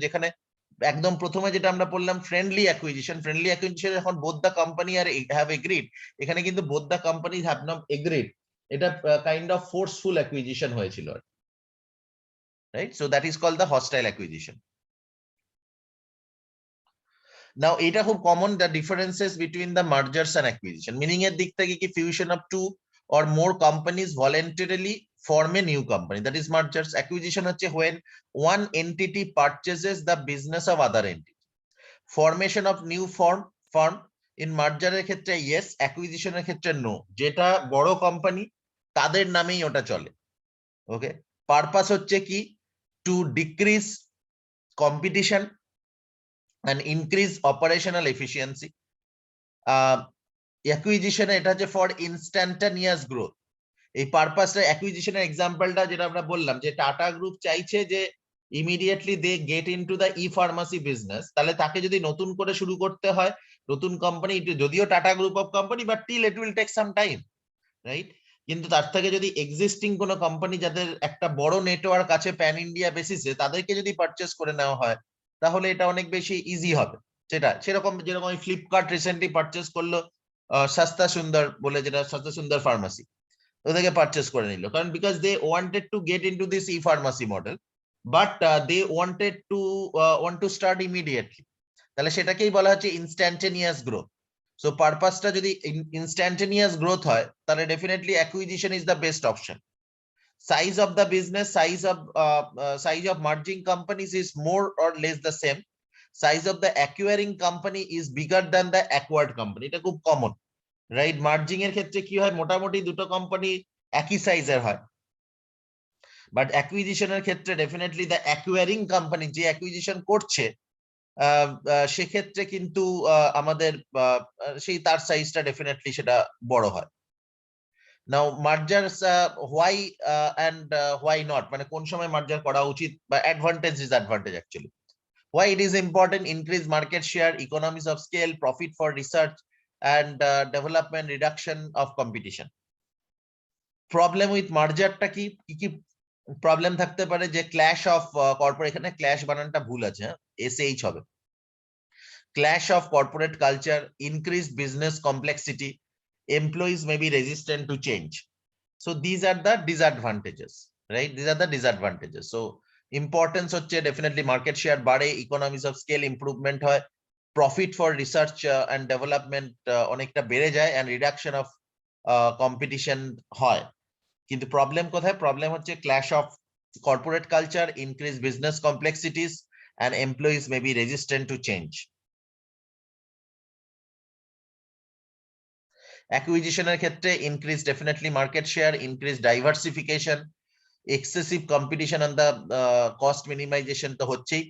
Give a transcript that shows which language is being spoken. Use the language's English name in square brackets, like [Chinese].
[Bangla] যেখানে একদম প্রথমে যেটা আমরা বললাম [English] Friendly acquisition, friendly acquisition যখন both the company are have agreed, এখানে কিন্তু both the company have not agreed, এটা kind of forceful acquisition হয়েছিল, right? So that is called the hostile acquisition. Now [Bangla] এটা খুব common, [English] the differences between the mergers and acquisition, meaning [Bangla] এর দিক থেকে কি [English] fusion of two or more companies voluntarily form a new company, that is mergers. Acquisition হচ্ছে when one entity purchases the business of other entity. Formation of new firm in merger [Bangla] এর ক্ষেত্রে yes, acquisition এর ক্ষেত্রে no, যেটা বড় company তাদের নামেই ওটা চলে। [English] Okay, purpose হচ্ছে কি to decrease competition and increase operational efficiency. [Bangla] Acquisition এটা হচ্ছে [English] for instantaneous growth, [Bangla] এই পারপাসটা অ্যাকুইজিশনের এক্সাম্পলটা যেটা আমরা বললাম যে টাটা গ্রুপ চাইছে যে immediately [English] they get into the e pharmacy business, [Bangla] তাহলে তাকে যদি নতুন করে শুরু করতে হয় নতুন কোম্পানি, যদিও tata group of company [English] but till it will take some time, [Bangla] right? কিন্তু তার থেকে যদি এক্সিস্টিং কোনো কোম্পানি যাদের একটা বড় নেটওয়ার্ক আছে প্যান ইন্ডিয়া বেসিসে, তাদেরকে যদি পারচেস করে নেওয়া হয় তাহলে এটা অনেক বেশি ইজি হবে। সেটা সেরকম যেরকম ফ্লিপকার্ট রিসেন্টলি পারচেস করলো সস্তা সুন্দর বলে, যেটা সস্তা সুন্দর ফার্মাসি, ওদেরকে পারচেস করে নিল, কারণ [English] because they wanted to get into this e pharmacy model, but they want to start immediately, [Bangla] তাহলে সেটাকেই বলা হচ্ছে ইনস্ট্যান্টেনিয়াস গ্রোথ। [English] So পারপাসটা যদি instantaneous growth হয় তাহলে definitely acquisition is the best option. Size of the business, size of merging companies is more or less the same. Size of the acquiring company is bigger than the acquired company, [Bangla] এটা খুব common, [English] Right? [Bangla] Merging এর ক্ষেত্রে কি হয়, মোটামুটি দুটো company একই সাইজের হয়, বাট অ্যাকুইজিশনের ক্ষেত্রে ডেফিনেটলি দ্য অ্যাকুয়ারিং কোম্পানি যে অ্যাকুইজিশন করছে সেক্ষেত্রে কিন্তু আমাদের সেই তার সাইজটা ডেফিনেটলি সেটা বড় হয়। [English] now mergers why and why not, [Bangla] মানে কোন সময় মার্জার করা উচিত বা advantage disadvantage actually, [English] why it is important: increase market share, economies of scale, profit for research and development, reduction of competition. Problem with মার্জারটা কি কি problem থাকতে পারে, যে clash of corporate, [Bangla] এখানে ক্ল্যাশ বানানটা ভুল আছে, [English] SH হবে, clash of corporate culture, increase business complexity, employees may be resistant to change. So these are the disadvantages, right? These are the disadvantages. So importance হচ্ছে definitely market share বাড়ে, economies of scale improvement হয়, profit for research and development [Bangla] অনেকটা বেড়ে যায়, [English] and reduction of competition হয়। [Bangla] কিন্তু problem কোথায়? [English] Problem হচ্ছে clash of corporate culture, increase business complexities, and employees may be resistant to change. Acquisition ক্ষেত্রে increase definitely market share, increase diversification, excessive competition on the cost minimization তো হচ্ছেই।